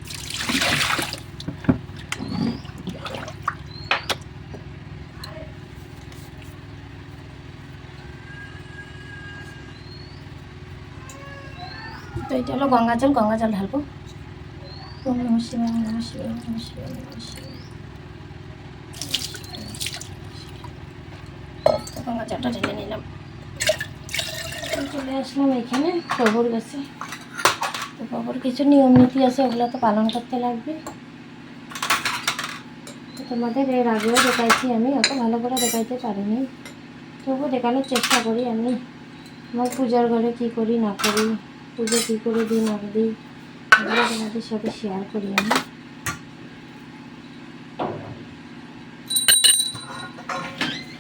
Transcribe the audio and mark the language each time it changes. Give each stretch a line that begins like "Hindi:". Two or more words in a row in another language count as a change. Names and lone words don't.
Bangla: তো এটা হলো গঙ্গা জল ঢালবো।
Sanskrit: ওম নমঃ শিবায়, ওম নমঃ শিবায়, ওম নমঃ শিবায়, ওম নমঃ শিবায়।
Bangla: তো গঙ্গা জলটা ঢেলে নিলাম। চলে আসলাম এখানে গোবর গাছে। তো গোবর কিছু নিয়ম নীতি আছে, ওগুলো তো পালন করতে লাগবে। তো তোমাদের এর আগেও দেখাইছি, আমি অত ভালো করে দেখাইতে পারিনি, তবুও দেখানোর চেষ্টা করি আমি আমার পূজার ঘরে কী করি না করি, পুজো কী করে দিই না দিই, এগুলো তোমাদের সাথে শেয়ার করি আমি।